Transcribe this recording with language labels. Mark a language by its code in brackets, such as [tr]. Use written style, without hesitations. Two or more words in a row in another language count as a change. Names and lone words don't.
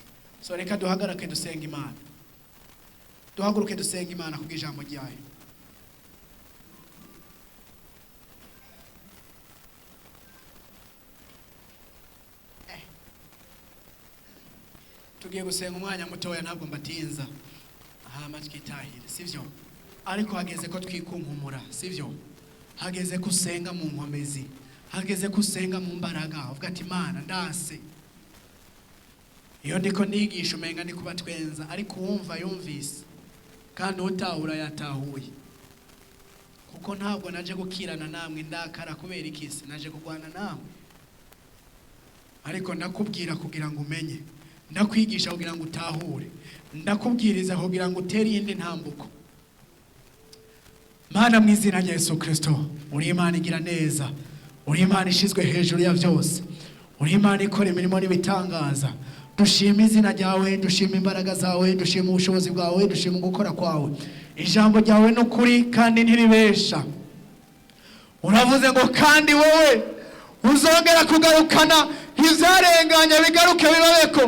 [rn] So reka duhagarake dusenga Imana. Duhaguruke dusenga Imana kubw'ijambo ryayo. Tugiye gusenga umwanya mutoya ntabwo mbatinza. Hama twitahire, sivyo? Ariko hageze ko twikunkumura, sivyo? Hageze kusenga mu nkomezi. Hageze kusenga mu mbaraga. Uvuga ati Imana ndase. Iyo ndiko nigisha umenga ndi kubatwenza, ariko wumva yumvise. Kandi utahura yatahuye. Kuko ntabwo naje gukirana namwe ndakara kubera ikisi, naje kugwana namwe. Ariko ndakubwira kugira ngo umenye. Ndakwigisha kugira ngo utahure. Ndakubwiriza kugira ngo utere indi ntambuko. Mana mu izina rya Yesu Kristo, uri Imana igira neza. Uri Imana ishizwe hejuru ya byose. Uri Imana ikora imirimo n'ibitangaza. Dushima izina ryawe, dushima imbaraga zawe, dushima ubushobozi bwawe, dushima gukora kwawe. Ijambo ryawe no kuri kandi ntiribesha. Uravuze ngo kandi wowe uzongera kugarukana ivyarenganye bigaruke bibabeko.